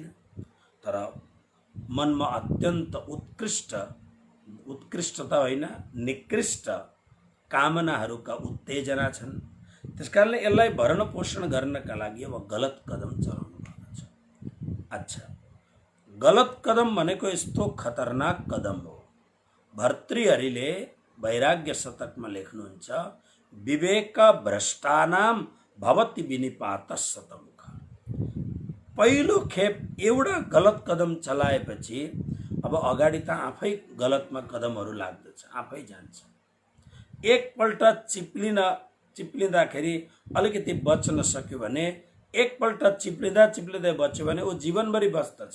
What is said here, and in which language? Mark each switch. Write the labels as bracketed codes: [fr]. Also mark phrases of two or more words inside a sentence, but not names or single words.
[ne] तर मनमा अत्यन्त उत्कृष्टता होइन, निकृष्ट कामनाहरूका उत्तेजना छन्। त्यसकारणले यसलाई भरण पोषण गर्नका लागि अब गलत कदम चलाउनु पर्दछ। अच्छा, गलत कदम भनेको यस्तो खतरनाक कदम हो। भर्तृहरिले वैराग्य शतकमा लेख्नुहुन्छ, [sa] विवेक भ्रष्टानाम भवति विनिपात शतमुख। [ne] पहिलो खेप एउटा गलत कदम चलाएपछि अब अगाडि त आफै गलतमा कदमहरू लाग्दछ, आफै जान्छ। एकपल्ट चिप्लिँदाखेरि अलिकति बच्न सक्यो भने, एकपल्ट चिप्लिँदै बच्यो भने ऊ जीवनभरि बस्दछ।